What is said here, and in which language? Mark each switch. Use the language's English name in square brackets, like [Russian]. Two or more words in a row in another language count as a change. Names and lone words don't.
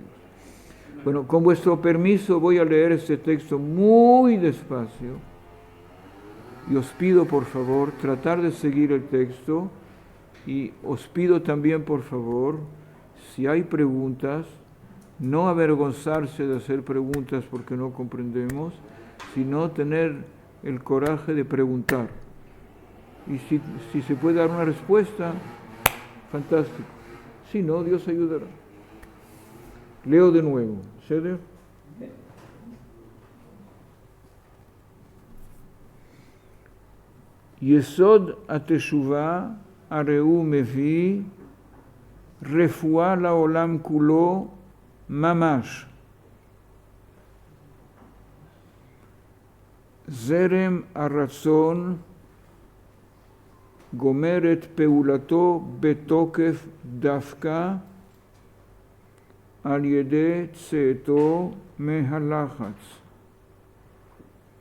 [Spanish] Bueno, con vuestro permiso voy a leer este texto muy despacio y os pido por favor tratar de seguir el texto, y os pido también por favor, si hay preguntas, no avergonzarse de hacer preguntas porque no comprendemos, sino tener el coraje de preguntar. Y si se puede dar una respuesta, fantástico. Si no, Dios ayudará. Leo de nuevo. ¿Ceder? [Hebrew] יסוד התשובה הריהו מביא רפואה לעולם כולו ממש. זרם הרצון גומר את פעולתו בתוקף דווקא על ידי צאתו מהלחץ.